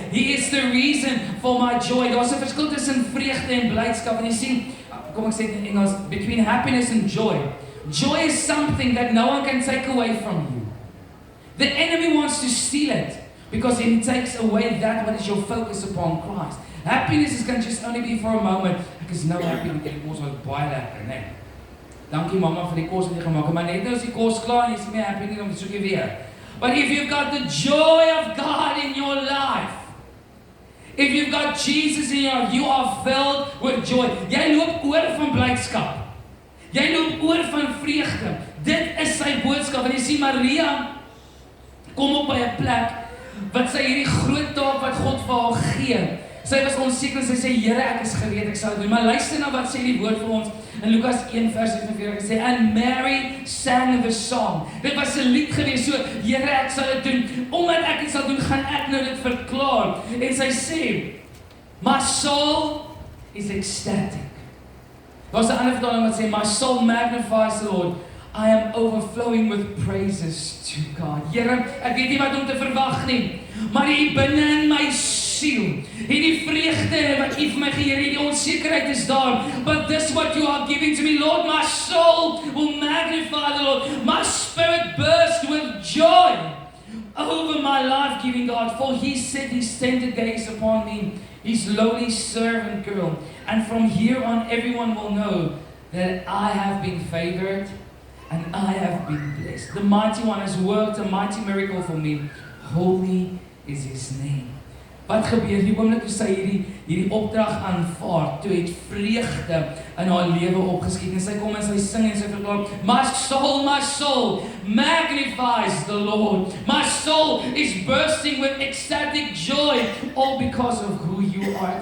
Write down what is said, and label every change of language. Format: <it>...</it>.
<en>He is the reason for my joy.</en> <af>Daar's 'n verskil tussen vreugde en blydskap. En jy sien, kom ek sê dit in Engels,</af> <en>between happiness and joy. Joy is something that no one can take away from you. The enemy wants to steal it because he takes away that what is your focus upon Christ. Happiness is going to just only be for a moment.</en> <af>Ek is nou happy met die kos wat baie lekker, né? Dankie mamma vir die kos wat jy gemaak het. Maar net nou is die kos klaar en jy is nie happy nie, dan soek jy weer.</af> <en>But if you've got the joy of God in your life, if you've got Jesus in your life, you are filled with joy.</en> <af>Jy loop oor van blydskap. Jy loop oor van vreugde. Dit is sy boodskap. En jy sien Maria kom op by 'n plek wat sy hierdie groot taak wat God vir haar gee. Sy was onseker en sy sê, Here, ek is gereed, ek sal dit doen. Maar luister na wat sê die woord vir ons in Lukas 1 vers 47. Hy sê,</af> <en>and Mary sang the song.</en> <af>Dit was 'n lied gewees, so, Here, ek sal dit doen. Omdat ek dit sal doen, gaan ek nou dit verklaar. En sy sê,</af> <en>my soul is ecstatic.</en> <af>Daar's 'n ander vertaling wat sê,</af> <en>my soul magnifies the Lord. I am overflowing with praises to God.</en> <af>Here, ek weet nie wat om te verwag nie, maar hier binne in my siel, hierdie vreugde wat U vir my gee, hierdie onsekerheid is daar,</af> <en>but this what you are giving to me, Lord, my soul will magnify the Lord. My spirit burst with joy over my life-giving God, for He set His tender gaze upon me, His lowly servant girl, and from here on everyone will know that I have been favored and I have been blessed. The Mighty One has worked a mighty miracle for me. Holy is His name.</en> <af>Wat gebeur die oomblik toe sy hierdie opdrag aanvaar, toe het vreugde in haar lewe opgeskiet en sy kom en sy sing en sy verklaar,</af> <en>my soul magnifies the Lord. My soul is bursting with ecstatic joy, all because of who you are.</en>